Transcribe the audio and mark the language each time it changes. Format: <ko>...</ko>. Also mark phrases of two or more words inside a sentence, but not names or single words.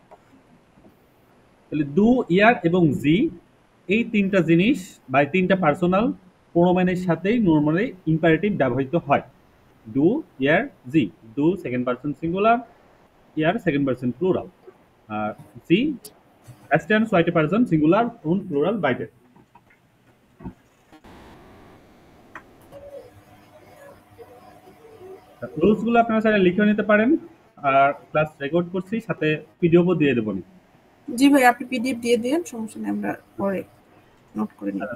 <bn>তাহলে</bn> <de>du, ihr</de> <bn>এবং জি, এই তিনটা জিনিস বা এই তিনটা</bn> <de>Personal Pronomen</de> <bn>সাথেই</bn> <en>normally imperative</en> <bn>ব্যবহৃত হয়।</bn> <de>du, ihr, Sie, du</de> <en>second person singular,</en> <de>ইয়ার</de> <en>second person plural,</en> <de>আর জি erste und zweite Person Singular und Plural beide.</de> <bn>রুলস গুলো আপনারা চাইলে লিখে নিতে পারেন, আর ক্লাস রেকর্ড করছি, সাথে পিডিএফও দিয়ে দেবো। জি ভাই, আপনি পিডিএফ দিয়ে দিন, সমস্যা নেই, আমরা পরে নোট করে নিব।</bn>